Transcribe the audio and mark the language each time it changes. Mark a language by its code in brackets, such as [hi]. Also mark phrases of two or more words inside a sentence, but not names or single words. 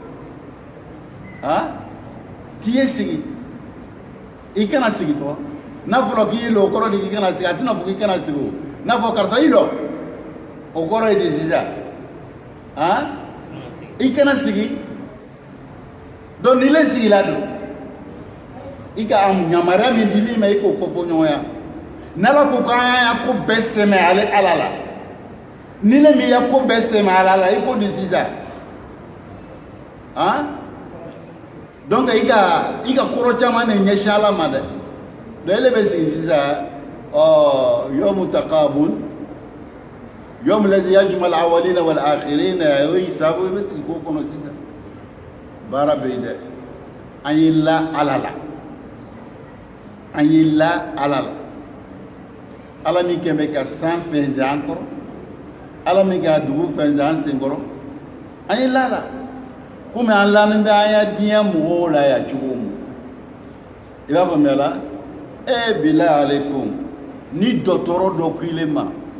[bm] k'i ye sigi i kana sigi tɔ n'a fɔra k'i ye lɔ o kɔrɔ de k'i kana sigi a tɛna fɔ k'i kana sigi o n'a fɔ karisa i lɔ o kɔrɔ ye di sisan i kana sigi donc n'i le sigila don i ka yamaruya min dil'i ma i k'o kofɔ ɲɔgɔnya n'Ala ko k'an y'a ko bɛɛ sɛmɛ ale Ala la ni le min y'a ko bɛɛ sɛmɛ Ala la i k'o di sisan donc i ka kɔrɔ caman de ɲɛsin Ala ma dɛ donc ele bɛ sigi sisan [ar] يوم التغابن يوم الذي يجمع الأولين والآخرين [bm] o hisabu i bɛ sigi k'o kɔnɔ sisan baara bɛ yen dɛ an y'i la Ala la an y'i la Ala la Ala min kɛn bɛ ka san fɛnsɛn an kɔrɔ Ala min ka dugu fɛnsɛn an sen kɔrɔ an y'i la la komi an lannen bɛ an ya diɲɛ mɔgɔw la yan cogo min i b'a faamuya la [ar] بالله عليكم [bm] ni dɔgɔtɔrɔ dɔ ko i ma